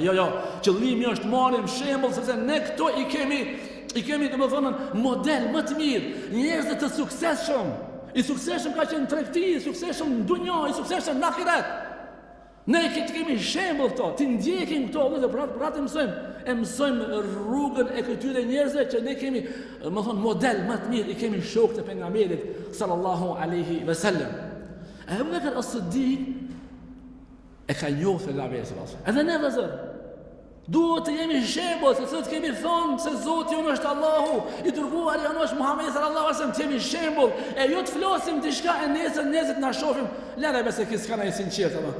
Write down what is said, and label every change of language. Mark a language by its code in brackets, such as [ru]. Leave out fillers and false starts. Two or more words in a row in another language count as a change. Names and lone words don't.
[sq] Jo, qëllimi është marrim shembull sepse ne këto I kemi domethënë model më të mirë, njerëz të suksesshëm. I suksesshëm ka qenë në tregti, I suksesshëm në dunjë, I suksesshëm në ahiret. Ne kemi shembull këto, ti ndjekim këto dhe për atë mësojmë rrugën e këtyre njerëzve që ne kemi, domethënë model më të mirë, I kemi shokët e pejgamberit [ar] صلى الله عليه وسلم. [sq] Abu Bekr as-Siddiq e ka njohur pejgamberin [ar] صلى الله عليه وسلم. [sq] Edhe ne vëllezër duhet të jemi shembull, se të kemi thonë se Zoti jonë është Allahu, I dërguari jonë është Muhamedi [ar] صلى الله عليه وسلم, [sq] të jemi shembull, e jo të flasim diçka e nesër na shohim, lëre besë që s'ka ndonjë sinqert apo.